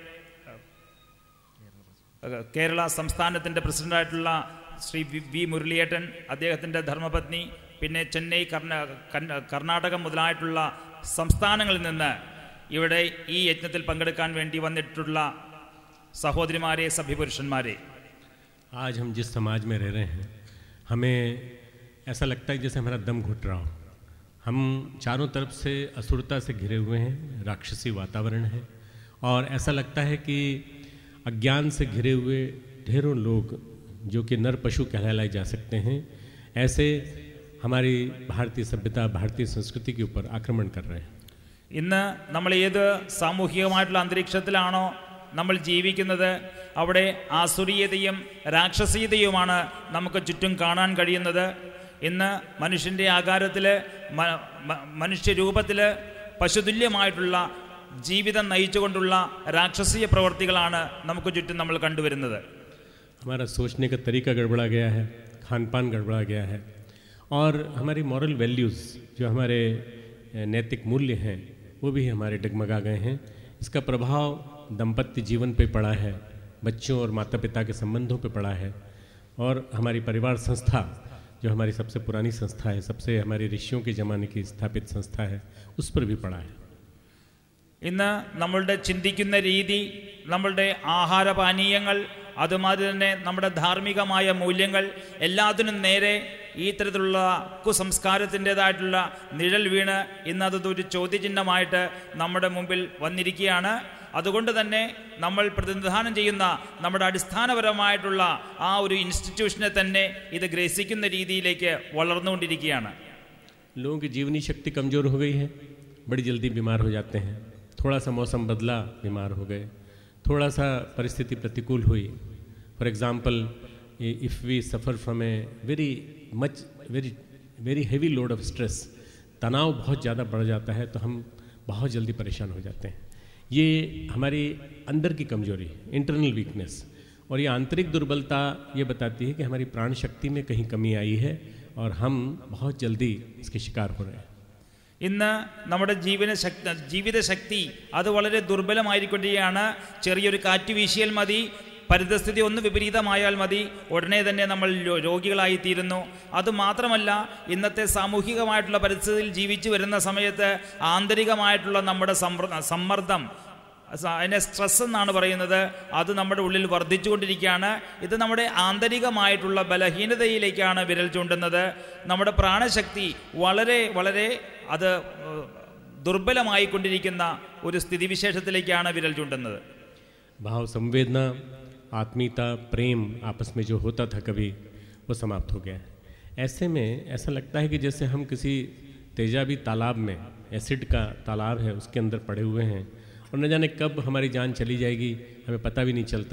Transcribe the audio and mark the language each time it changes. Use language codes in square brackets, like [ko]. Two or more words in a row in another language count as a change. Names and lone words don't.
[ml] കേരള സംസ്ഥാനത്തിൻ്റെ പ്രസിഡൻ്റായിട്ടുള്ള ശ്രീ വി മുരളിയേട്ടൻ, അദ്ദേഹത്തിൻ്റെ ധർമ്മപത്നി, പിന്നെ ചെന്നൈ, കർണാടകം മുതലായിട്ടുള്ള സംസ്ഥാനങ്ങളിൽ നിന്ന് ഇവിടെ ഈ യജ്ഞത്തിൽ പങ്കെടുക്കാൻ വേണ്ടി വന്നിട്ടുള്ള സഹോദരിമാരെ, സഭ്യപുരുഷന്മാരെ, [hi] आज हम जिस समाज में रह रहे हैं हमें ऐसा लगता है जैसे हमारा दम घुट रहा हो। हम चारों तरफ से असुरता से घिरे हुए हैं, राक्षसी वातावरण है, और ऐसा लगता है कि अज्ञान से घिरे हुए ढेरों लोग जो कि नर पशु कहलाए जा सकते हैं, ऐसे हमारी भारतीय सभ्यता, भारतीय संस्कृति के ऊपर आक्रमण कर रहे हैं। [ml] ഇന്ന് നമ്മൾ ഏത് സാമൂഹികമായിട്ടുള്ള അന്തരീക്ഷത്തിലാണോ നമ്മൾ ജീവിക്കുന്നത്. അവിടെ ആസുരീയതയും രാക്ഷസീയതയുമാണ് നമുക്ക് ചുറ്റും കാണാൻ കഴിയുന്നത്. ഇന്ന് മനുഷ്യൻ്റെ ആകാരത്തിൽ, മനുഷ്യരൂപത്തിൽ പശുതുല്യമായിട്ടുള്ള ജീവിതം നയിച്ചുകൊണ്ടുള്ള രാക്ഷസീയ പ്രവർത്തികളാണ് നമുക്ക് ചുറ്റും നമ്മൾ കണ്ടുവരുന്നത്. [hi] हमारा सोचने का तरीका गड़बड़ा गया है, खान पान गड़बड़ा गया है, और हमारी [en] moral values [hi] जो हमारे नैतिक मूल्य हैं वो भी हमारे डगमगा गए हैं. इसका प्रभाव दाम्पत्य जीवन पे पड़ा है, बच्चों और माता पिता के संबंधों पे पड़ा है, और हमारी परिवार संस्था जो हमारी सबसे पुरानी संस्था है, सबसे हमारे ऋषियों के ज़माने की स्थापित संस्था है, उस पर भी पड़ा है. [ml] ഇന്ന് നമ്മളുടെ ചിന്തിക്കുന്ന രീതി, നമ്മളുടെ ആഹാരപാനീയങ്ങൾ, അതുമാതിരി തന്നെ നമ്മുടെ ധാർമ്മികമായ മൂല്യങ്ങൾ എല്ലാത്തിനും നേരെ ഈ തരത്തിലുള്ള കുസംസ്കാരത്തിൻ്റെതായിട്ടുള്ള നിഴൽ വീണ് ഇന്നതൊരു ചോദ്യചിഹ്നമായിട്ട് നമ്മുടെ മുമ്പിൽ വന്നിരിക്കുകയാണ്. അതുകൊണ്ട് തന്നെ നമ്മൾ പ്രതിനിധാനം ചെയ്യുന്ന നമ്മുടെ അടിസ്ഥാനപരമായിട്ടുള്ള ആ ഒരു ഇൻസ്റ്റിറ്റ്യൂഷനെ തന്നെ ഇത് ഗ്രസിക്കുന്ന രീതിയിലേക്ക് വളർന്നുകൊണ്ടിരിക്കുകയാണ്. [hi] लोगों की जीवनी शक्ति कमज़ोर हो गई है, बड़ी जल्दी बीमार हो जाते हैं. थोड़ा सा मौसम बदला, बीमार हो गए. थोड़ा सा परिस्थिति प्रतिकूल हुई, [en] for example if we suffer from a very heavy load of stress, [hi] तनाव बहुत ज़्यादा बढ़ जाता है तो हम बहुत जल्दी परेशान हो जाते हैं. ये हमारी अंदर की कमज़ोरी है, [en] internal weakness, [hi] और ये आंतरिक दुर्बलता ये बताती है कि हमारी प्राण शक्ति में कहीं कमी आई है और हम बहुत जल्दी इसके शिकार हो रहे हैं. [ml] ഇന്ന് നമ്മുടെ ജീവിതശക്തി അത് വളരെ ദുർബലമായിക്കൊണ്ടിരിക്കുകയാണ്. ചെറിയൊരു കാറ്റ് വീശിയാൽ മതി, പരിതസ്ഥിതി ഒന്ന് വിപരീതമായാൽ മതി, ഉടനെ തന്നെ നമ്മൾ രോഗികളായിത്തീരുന്നു. അതുമാത്രമല്ല, ഇന്നത്തെ സാമൂഹികമായിട്ടുള്ള പരിസ്ഥിതിയിൽ ജീവിച്ചു വരുന്ന സമയത്ത് ആന്തരികമായിട്ടുള്ള നമ്മുടെ സമ്മർദ്ദം, അതിനെ സ്ട്രെസ് എന്നാണ് പറയുന്നത്, അത് നമ്മുടെ ഉള്ളിൽ വർദ്ധിച്ചുകൊണ്ടിരിക്കുകയാണ്. ഇത് നമ്മുടെ ആന്തരികമായിട്ടുള്ള ബലഹീനതയിലേക്കാണ് വിരൽ ചൂണ്ടുന്നത്. നമ്മുടെ പ്രാണശക്തി വളരെ വളരെ അത് ദുർബലമായിക്കൊണ്ടിരിക്കുന്ന ഒരു സ്ഥിതിവിശേഷത്തിലേക്കാണ് വിരൽ ചൂണ്ടുന്നത്. [hi] भाव, संवेदना, आत्मीयता, प्रेम आपस में जो होता था कभी, वो समाप्त हो गया है. ऐसे में ऐसा लगता है कि जैसे हम किसी तेजाबी तालाब में, एसिड का तालाब है, उसके अंदर पड़े हुए हैं और न जाने कब हमारी जान चली जाएगी, हमें पता भी नहीं चलता.